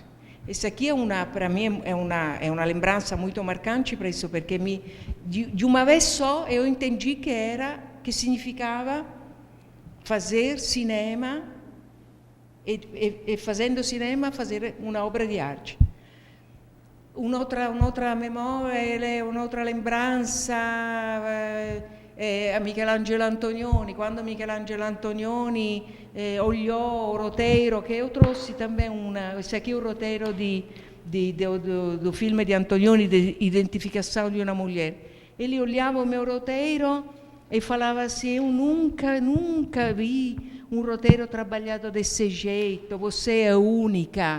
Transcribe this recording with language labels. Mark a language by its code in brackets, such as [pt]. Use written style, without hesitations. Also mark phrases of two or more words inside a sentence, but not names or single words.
[pt] Essa aqui para mim é uma lembrança muito marcante para isso, porque de uma vez só eu entendi que significava fazer cinema e fazendo cinema fazer uma obra de arte. [it] Un'altra memoria, un'altra lembranza [pt] a Michelangelo Antonioni, quando Michelangelo Antonioni olhou o roteiro, que eu trouxe também esse aqui é o roteiro do filme de Antonioni, de Identificação de uma Mulher. Ele olhava o meu roteiro e falava assim, eu nunca vi um roteiro trabalhado desse jeito, você é única.